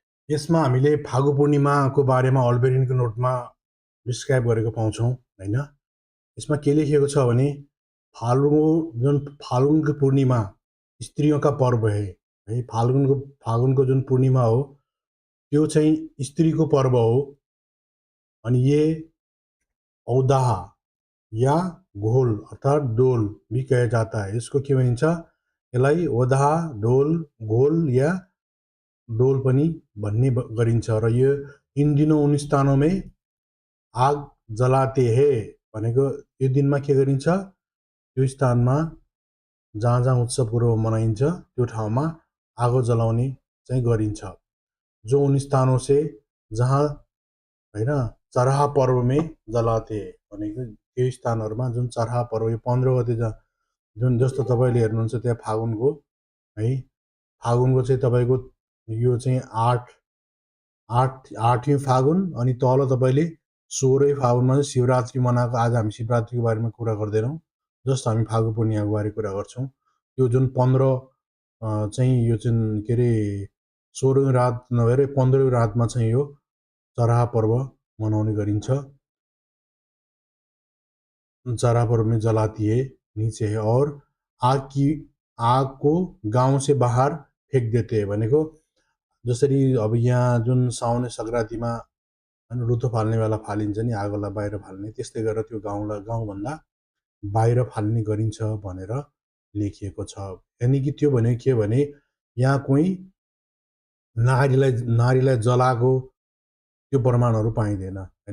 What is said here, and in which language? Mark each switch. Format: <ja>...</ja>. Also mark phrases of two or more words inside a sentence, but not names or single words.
<ne>यसमा हामीले फागु पूर्णिमाको बारेमा अल्बेरिनको नोटमा डिस्क्राइब गरेको पाउँछौँ होइन। यसमा के लेखिएको छ भने फाल्गुनको पूर्णिमा</ne> <hi>स्त्रियों का पर्व है।</hi> <ne>फाल्गुनको जुन पूर्णिमा हो त्यो चाहिँ स्त्रीको पर्व हो।</ne> <hi>अनि ये औदाहा या घोल अर्थात् डोल भी कहा जाता है।</hi> <ne>यसको के भनिन्छ, यसलाई ओदाहा, डोल, घोल या डोल पनि भन्ने गरिन्छ। र यो</ne> <hi>इन दिनों उन स्थानों में आग जलाते हैं</hi> <ne>भनेको यो दिनमा के गरिन्छ, त्यो स्थानमा जहाँ जहाँ उत्सव पर्व मनाइन्छ त्यो ठाउँमा आगो जलाउने चाहिँ गरिन्छ।</ne> <hi>जो उन स्थानों से जहाँ</hi> <ne>होइन</ne> <hi>चरहा पर्व में जलाते</hi> <ne>भनेको त्यो स्थानहरूमा जुन चरहा पर्व यो 15 गते जुन जस्तो तपाईँले हेर्नुहुन्छ त्यहाँ फागुनको है, फागुनको चाहिँ तपाईँको यो चाहिँ 8 फागुन अनि तल तपाईँले 16 फागुनमा चाहिँ शिवरात्रि मनाएको। आज हामी शिवरात्रिको बारेमा कुरा गर्दैनौँ, जस्ट हामी फागु पूर्णिमाको बारे कुरा गर्छौँ। यो जुन 15 चाहिँ यो चाहिँ के अरे 16औँ रात नभएर 15औँ रातमा चाहिँ यो चरहा पर्व मनाउने गरिन्छ।</ne> <hi>चरहा पर्व में जलाती है नीचे है और आग को गाउँ से बाहर फेक देते हैं</hi> <ne>भनेको जसरी अब यहाँ जुन साउने सङ्क्रान्तिमा रुतो फाल्ने बेला फालिन्छ नि आगोलाई बाहिर फाल्ने, त्यस्तै गरेर त्यो गाउँभन्दा बाहिर फाल्ने गरिन्छ भनेर लेखिएको छ। यानि कि त्यो भनेको के भने यहाँ कोही नारीलाई जलाएको त्यो प्रमाणहरू पाइँदैन होइन।</ne>